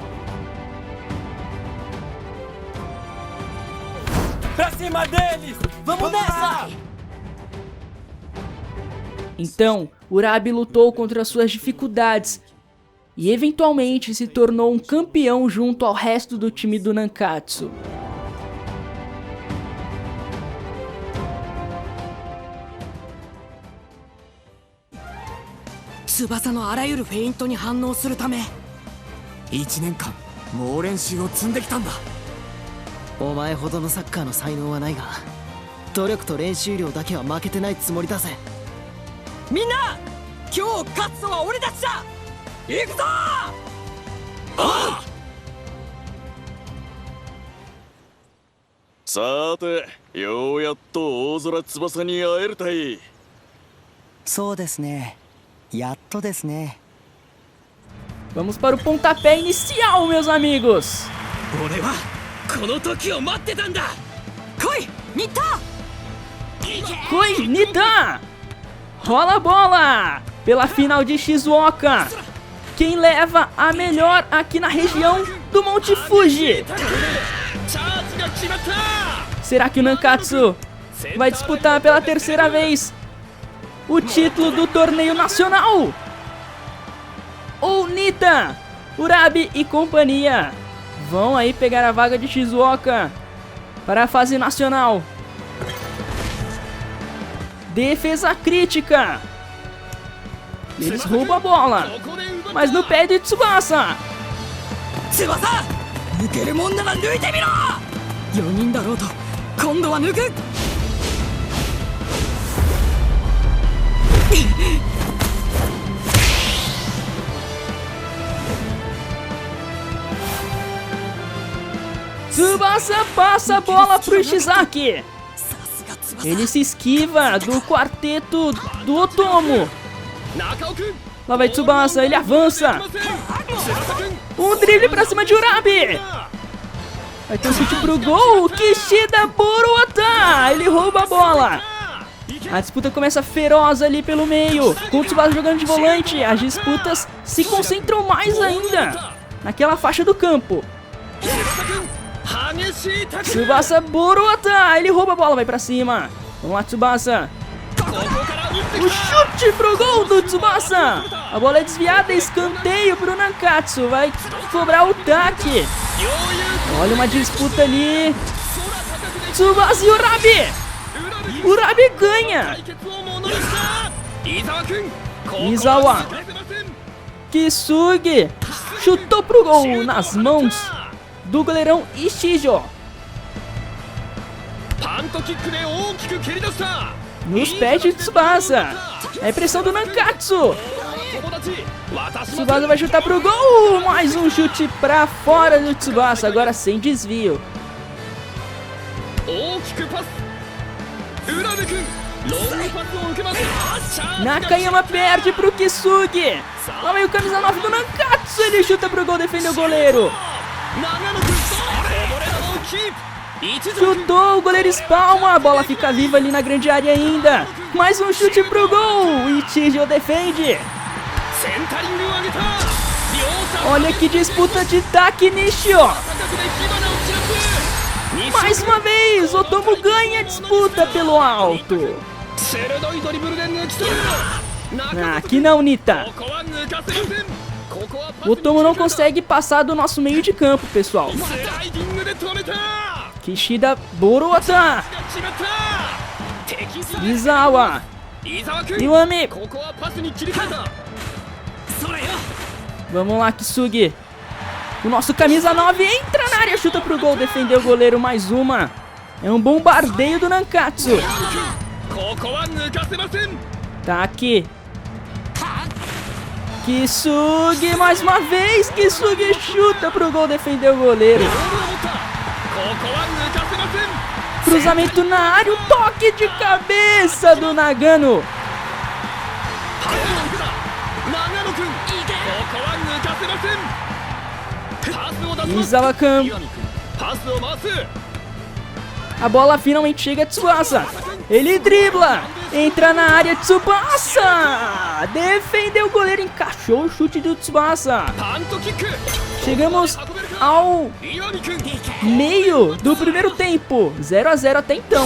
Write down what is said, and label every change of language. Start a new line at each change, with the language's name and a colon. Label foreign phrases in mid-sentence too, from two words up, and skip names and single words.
Portuguese: Pra cima deles! Vamos nessa! Então, Urabi lutou contra suas dificuldades e eventualmente se tornou um campeão junto ao resto do time do Nankatsu.
Japanese: Tsubasa のあらゆるフェイントに反応するため 1年間猛練習を積んできたんだ。お前ほどのサッカーの才能はないが、努力と練習量だけは負けてないつもりだぜ。みんな今日勝つのは俺たちだ。行くぞ。さてようやっと大空翼に会えるたい。そうですね。やっとですね。
Portuguese: Vamos para o pontapé inicial, meus amigos!
Japanese: 俺はこの時を待ってたんだ。来い新田。
Portuguese: Foi, Nita! Rola a bola! Pela final de Shizuoka. Quem leva a melhor aqui na região do Monte Fuji?
Japanese: チャージが決まった
Portuguese: Será que o Nankatsu vai disputar pela terceira vez o título do torneio nacional? Ou Nita, Urabi e companhia vão aí pegar a vaga de Shizuoka para a fase nacional? Defesa crítica. Eles roubam a bola, mas no pé de Tsubasa.
Japanese: 翼抜けるもんなら抜いてみろ。4人だろうと今度は抜く。
Portuguese: Tsubasa passa a bola pro Ishizaki.
Japanese: さすが翼。
Portuguese: Ele se esquiva do quarteto do Otomo.
Japanese: 中尾君
Portuguese: Lá vai Tsubasa, ele avança. Um drible pra cima de Urabi. Vai ter um chute pro gol. Kishida Boruota. Ele rouba a bola. A disputa começa feroz ali pelo meio. Com o Tsubasa jogando de volante, as disputas se concentram mais ainda naquela faixa do campo.
Japanese: 激しいタックル
Portuguese: Tsubasa Boruota. Ele rouba a bola, vai pra cima. Vamos lá, Tsubasa.
Japanese: ここから打って
Portuguese: O chute pro gol do Tsubasa. A bola é desviada, escanteio pro Nankatsu. Vai cobrar o taque. Olha uma disputa ali. Tsubasa e Urabi. Urabi ganha.
Japanese: 対決をものにした伊沢君ここは伊沢抜かせません
Portuguese: Kisugi chutou pro gol nas mãos do goleirão Ishijo.
Japanese: パントキックで大きく蹴り出した
Portuguese: Nos pés de Tsubasa. É a pressão do Nankatsu.
Japanese: 友達私も
Portuguese: Tsubasa vai chutar pro gol. Mais um chute pra fora do Tsubasa. Agora sem desvio.
Japanese: 大きくパス浦部君ロングパスを受けますチャージが
Portuguese: Nakayama perde pro Kisugi. Lá vem o camisa 9 do Nankatsu. Ele chuta pro gol, defende o goleiro.
Japanese: 長野君こぼれ球をキープ一条君
Portuguese: Chutou, o goleiro espalma. A bola fica viva ali na grande área ainda. Mais um chute pro gol. Ichijo defende.
Japanese: センタリングを上げた両者
Portuguese: Olha que disputa de Takenishio.
Japanese: 高くで火花を散らす
Portuguese: Mais uma vez, Otomo ganha a disputa pelo alto.
Japanese: 鋭いドリブルで抜き取る
Portuguese: Ah, aqui não, Nita.
Japanese: ここは抜かせませんここはパス
Portuguese: O Otomo não consegue passar do nosso meio de campo, pessoal.
Japanese: スライディングで止めた Kishida Boruota. が決まった敵スライ Izawa. 伊沢君 Iwami. ここはパスに切り替えたそれよ
Portuguese: Vamos lá, Kisugi. O nosso camisa 9 entra na área, chuta pro gol, defendeu o goleiro mais uma. É um bombardeio do Nankatsu.
Japanese: ここは抜かせません
Portuguese: Tá aqui. Kisugi mais uma vez. Kisugi chuta pro gol, defendeu o goleiro.
Japanese: ボールを持ったここは抜かせません
Portuguese: Cruzamento na área, o toque de cabeça do Nagano.
Japanese: パスを受けた長野君ここは抜かせませんパスを出します Izawa-kun. 岩見君パスを回す
Portuguese: A bola finalmente chega a Tsubasa. Ele dribla. Entra na área, Tsubasa. Defendeu o goleiro, encaixou o chute do Tsubasa.
Japanese: パントキック
Portuguese: Chegamos ao
Japanese: 岩見君
Portuguese: meio do primeiro tempo. 0 a 0 até então.